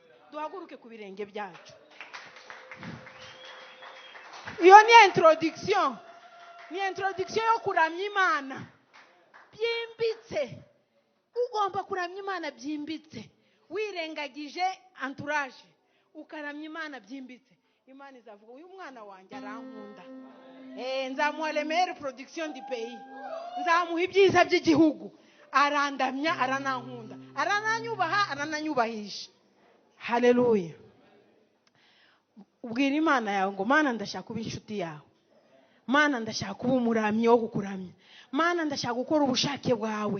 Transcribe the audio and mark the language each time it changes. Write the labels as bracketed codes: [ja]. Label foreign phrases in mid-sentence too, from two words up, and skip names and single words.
[rw] Duhaguruke ku birenge byacu. Iyo ni introduction, ni introduction yo kuramya Imana byimbitse. Ugomba kuramya Imana byimbitse, wirengagije entourage, ukaramya Imana byimbitse. Imana izavuga uyu mwana wanjye arankunda. [fr] Nzamuha les meilleures productions du pays. [rw] Nzamuha ibyiza by'igihugu. Arandamya, aranankunda, arananyubaha, arananyubahisha. Haleluya. Ubwira Imana yawe ngo Mana ndashaka kuba inshuti yawe. Mana ndashaka kuba umuramyi wo kukuramya. Mana ndashaka gukora ubushake bwawe.